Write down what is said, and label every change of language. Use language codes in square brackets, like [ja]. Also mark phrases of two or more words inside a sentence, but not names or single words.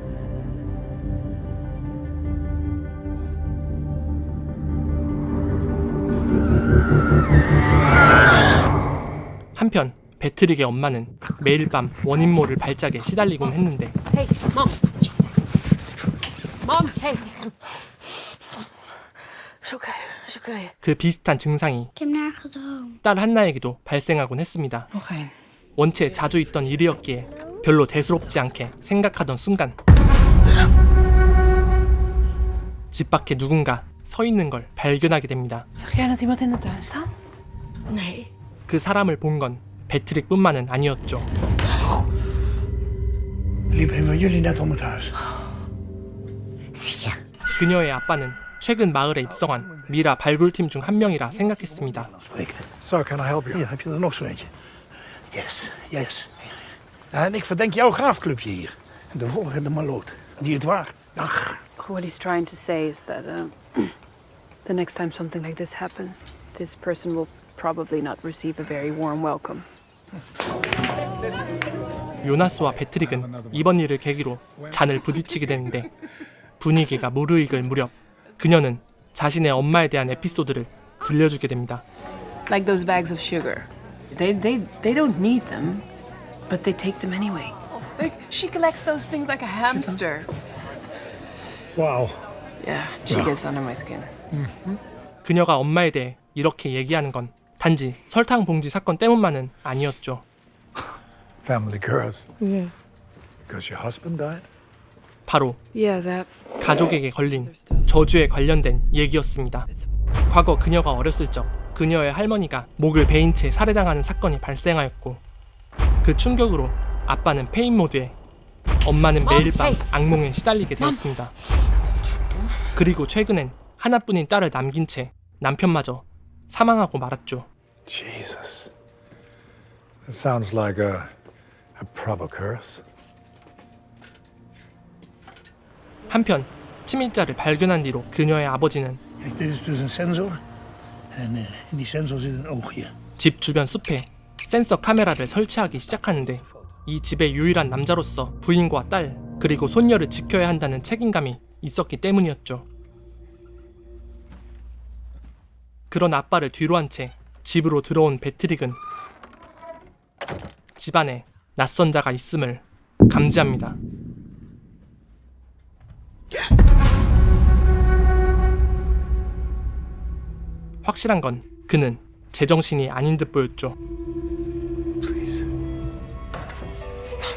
[ko] 한편 배트릭의 엄마는 매일 밤 원인모를 발작에 시달리곤 했는데 [en] Hey, Mom. Mom, hey. [nl] Is oké, is oké. [ko] 그 비슷한 증상이 [nl] Ik heb naar gedroomd. [ko] 딸 한나에게도 발생하곤 했습니다. [nl] Nog één. [ko] 원체 자주 있던 일이었기에 별로 대수롭지 않게 생각하던 순간 집 밖에 누군가 서 있는 걸 발견하게 됩니다. [nl] Zag jij net iemand in de tuin staan? Nee. [ko] 그 사람을 본 건 배트릭뿐만은 아니었죠. [nl] Liep een van jullie net om het huis? Zie je. [ko] 그녀의 아빠는 최근 마을에 입성한 미라 발굴팀 중 한 명이라 생각했습니다. [en] Sir, can I help you? [nl] Hier, heb je er nog zo eentje? [en] Yes, yes. [nl] En ik verdenk jouw graafclubje hier. En de volgende maloot. Die het waard. Ach, [en] What he's trying to say is that the next time something like this happens, this person will probably not receive a very warm welcome. [ko] 요나스와 배트릭은 이번 일을 계기로 잔을 부딪히게 되는데 분위기가 무르익을 무렵 그녀는 자신의 엄마에 대한 에피소드를 들려주게 됩니다. [en] Like those bags of sugar. They don't need them, but they take them anyway. Like she collects those things like a hamster. [nl] wauw. [en] Yeah, she gets under my skin. [ko] 그녀가 엄마에 대해 이렇게 얘기하는 건 단지 설탕 봉지 사건 때문만은 아니었죠. [en] Family curse. Yeah. Because your husband died? [ko] 바로 [en] Yeah, that. [ko] 가족에게 걸린 저주에 관련된 얘기였습니다. 과거 그녀가 어렸을 적 그녀의 할머니가 목을 베인 채 살해당하는 사건이 발생하였고 그 충격으로 아빠는 페인 모드에 엄마는 매일 밤 악몽에 시달리게 되었습니다. 그리고 최근엔 하나뿐인 딸을 남긴 채 남편마저 사망하고 말았죠. [en] Jesus. That sounds like a proper curse. [ko] 한편 침입자를 발견한 뒤로 그녀의 아버지는 [nl] Kijk, dit is dus een sensor. En in die sensor zit een oogje. [ko] 집 주변 숲에 센서 카메라를 설치하기 시작하는데 이 집의 유일한 남자로서 부인과 딸 그리고 손녀를 지켜야 한다는 책임감이 있었기 때문이었죠. 그런 아빠를 뒤로 한 채 집으로 들어온 배트릭은 집안에 낯선 자가 있음을 감지합니다. 확실한 건 그는 제정신이 아닌 듯 보였죠. [en] Please.